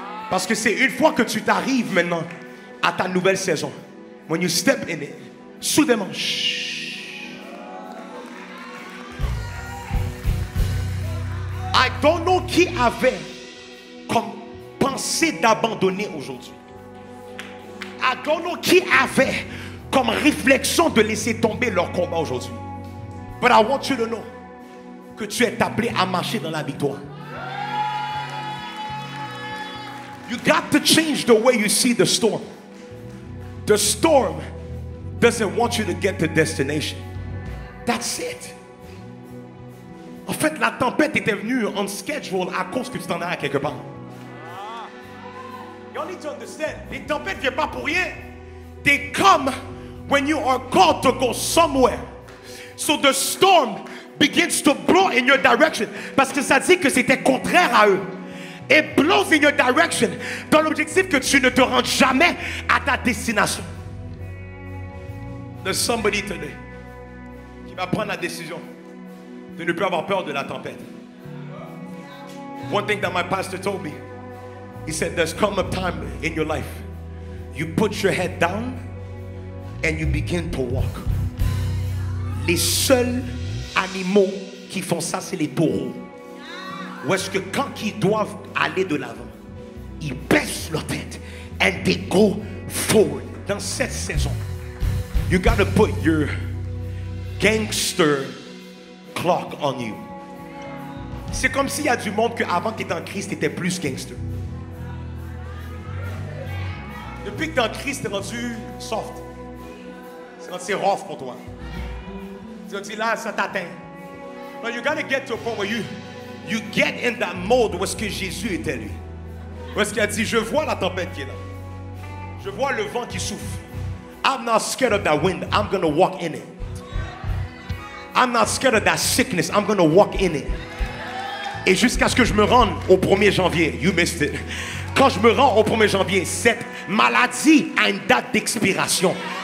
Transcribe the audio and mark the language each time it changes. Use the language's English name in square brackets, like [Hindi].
[French] Parce que c'est une fois que tu t'arrives maintenant à ta nouvelle saison, [English] when you step in it, [French] soudainement, [English] I don't know [French] qui avait comme pensée d'abandonner aujourd'hui. [English] I don't know [French] qui avait comme réflexion de laisser tomber leur combat aujourd'hui. [English] But I want you to know [French] que tu es appelé à marcher dans la victoire. [English] You got to change the way you see the storm. The storm doesn't want you to get to destination. That's it. [French] En fait, la tempête était venue [English] on schedule [French] à cause que tu t'en allais quelque part. [English] You need to understand. [French] Les tempêtes ne viennent pas pour rien. [English] They come when you are called to go somewhere. So the storm begins to blow in your direction. [French] Parce que ça dit que c'était contraire à eux. [English] It blows in your direction. [French] Dans l'objectif que tu ne te rendes jamais à ta destination. [English] There's somebody today [French] qui va prendre la décision de ne plus avoir peur de la tempête. [English] One thing that my pastor told me, he said, there's come a time in your life, you put your head down and you begin to walk. [French] Les seuls animaux qui font ça, c'est les taureaux. Où est-ce que quand ils doivent aller de l'avant, ils baissent leur tête [English] and they go forward. [French] Dans cette saison, [English] you gotta put your gangster clock on you. [French] C'est comme s'il y a du monde qu'avant que tu étais en Christ, tu étais plus gangster. Depuis que tu es en Christ, tu es rendu soft. C'est rough pour toi. Tu dis là, ça t'atteint. [English] No, you gotta get to a point where you get in that mode [French] où est-ce que Jésus était lui. Où est-ce qu'il a dit, je vois la tempête qui est là. Je vois le vent qui souffle. [English] I'm not scared of that wind. I'm going to walk in it. I'm not scared of that sickness. I'm going to walk in it. [French] Et jusqu'à ce que je me rende au 1er janvier. [English] You missed it. [French] Quand je me rends au 1er janvier, cette maladie a une date d'expiration.